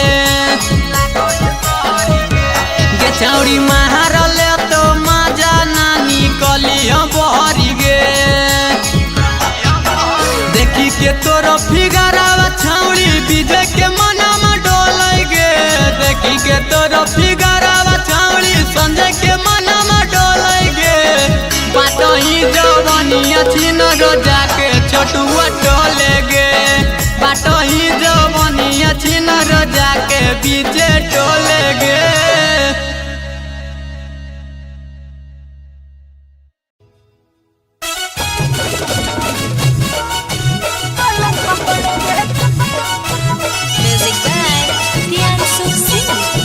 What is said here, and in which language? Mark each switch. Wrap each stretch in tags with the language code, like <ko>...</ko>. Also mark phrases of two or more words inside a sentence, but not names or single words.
<mag>छौड़ी मारले तो मजा ना निकली बहरी गे देखी के तोरो फिगरावा छौड़ी विजय के मनमा डोलै गे देखी के तोरो फिगरावा छौड़ी संजय के मनमा डोलै गे बाटही जवनिया छिनरो जाके छोटुआ टोले गे बाटही जवनिया छिनरो जाके बीचे टोले गे</mag> <en>Music by Priyansu Singh.</en>